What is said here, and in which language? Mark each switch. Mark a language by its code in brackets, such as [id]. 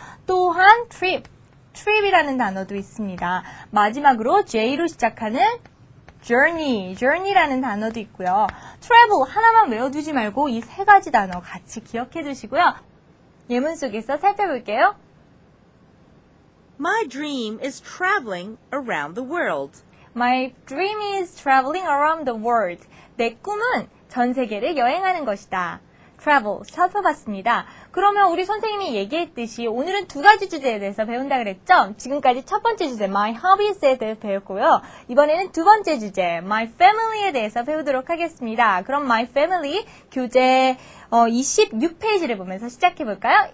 [ko] 또한 trip이라는 단어도 있습니다. 마지막으로 J로 시작하는 journey라는 단어도 있고요. travel 하나만 외워두지 말고 이 세 가지 단어 같이 기억해 두시고요. 예문 속에서 살펴볼게요. [en] My dream is traveling around the world. My dream is traveling around the world. [ko] 내 꿈은 전 세계를 여행하는 것이다. travel 살펴봤습니다. 그러면 우리 선생님이 얘기했듯이 오늘은 두 가지 주제에 대해서 배운다 그랬죠? 지금까지 첫 번째 주제 my hobbies에 대해 배웠고요. 이번에는 두 번째 주제 my family에 대해서 배우도록 하겠습니다. 그럼 my family 교재 26페이지를 보면서 시작해 볼까요?